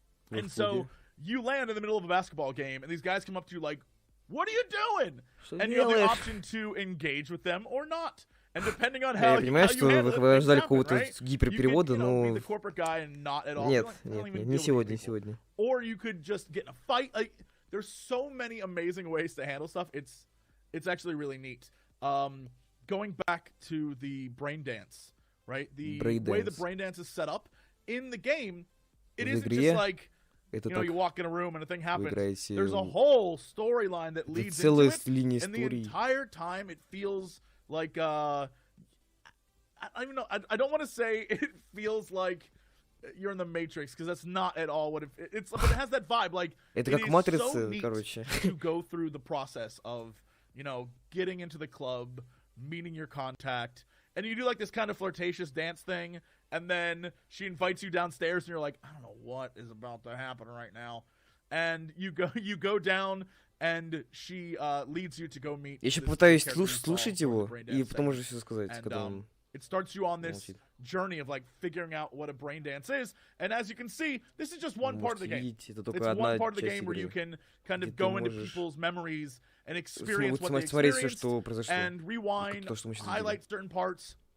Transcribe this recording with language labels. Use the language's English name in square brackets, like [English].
[English] And so you land in the middle of a basketball game, and these guys come up to you like, "What are you doing?" And you have the option to engage with them or not. And depending on how [Russian] я понимаю, что вы ждали какого-то гиперперевода, но... Нет, не сегодня. [English] Or you could just get in a fight. Like, there's so many amazing ways to handle stuff. It's actually really neat. Going back to the Braindance, right? The way the Braindance is set up in the game, it isn't just like, you know, you walk in a room and a thing happens. There's a whole storyline that leads into it, and the entire time it feels like I don't even know. I don't want to say it feels like you're in the Matrix, because that's not at all what it's. But it has that vibe. Like it is so neat to go through the process of, you know, getting into the club, meeting your contact, and you do like this kind of flirtatious dance thing, and then she invites you downstairs, and you're like, I don't know what is about to happen right now, and you go down. and she leads you to go meet. [Russian] Я еще пытаюсь слушать его и потом уже все сказать, когда он. [English] It starts you on this journey of like figuring out what a brain dance is, and as you can see, this is just one part of the game. It's one part of the game where you can kind of go into people's memories and experience what they experienced, and rewind, highlight certain parts.